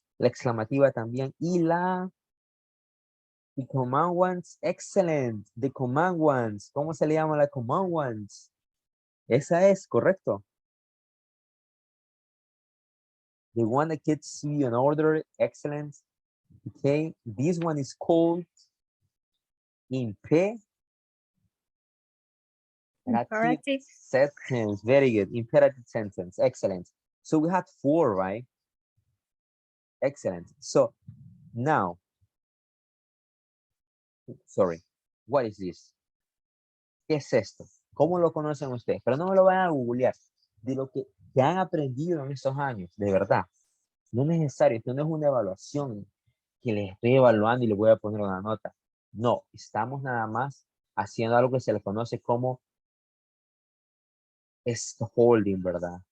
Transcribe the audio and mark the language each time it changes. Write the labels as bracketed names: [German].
[Spanish] La exclamativa también. Y [English] the command ones, excellent. The command ones. [Spanish] ¿Cómo se le llama la command ones? Esa es, correcto. [English] The one that gets you an order, excellent. Okay, this one is called imperative Imperative. sentence. Very good. Imperative sentence. Excellent. So we had four, right? Excellent. So now, sorry, what is this? [Spanish] ¿Qué es esto? ¿Cómo lo conocen ustedes? Pero no me lo vayan a googlear. De lo que han aprendido en estos años, de verdad. No es necesario, esto no es una evaluación que les estoy evaluando y les voy a poner una nota. No, estamos nada más haciendo algo que se le conoce como scaffolding, ¿verdad?